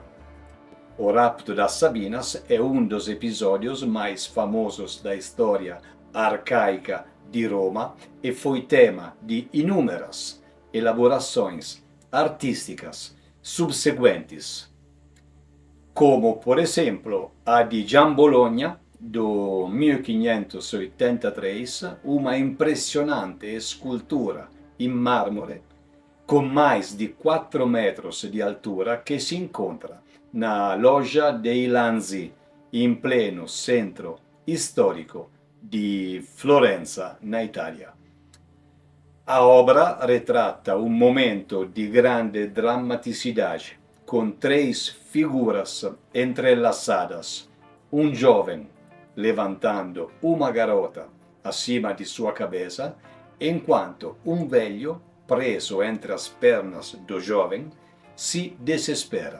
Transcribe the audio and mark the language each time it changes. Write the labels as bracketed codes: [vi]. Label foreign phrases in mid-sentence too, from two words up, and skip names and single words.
[pt] O rapto das Sabinas é um dos episódios mais famosos da história arcaica de Roma e foi tema de inúmeras elaborações artísticas subsequentes, como por exemplo a de Gian Bologna do 1583, uma impressionante escultura em mármore com mais de 4 metros de altura que se encontra na Loggia dei Lanzi, [it] in pleno centro storico di Florenza, [pt] na Itália. A obra retrata um momento de grande dramaticidade, com 3 figuras entrelaçadas, um jovem levantando uma garota acima de sua cabeça, enquanto um velho, preso entre as pernas do jovem, se desespera.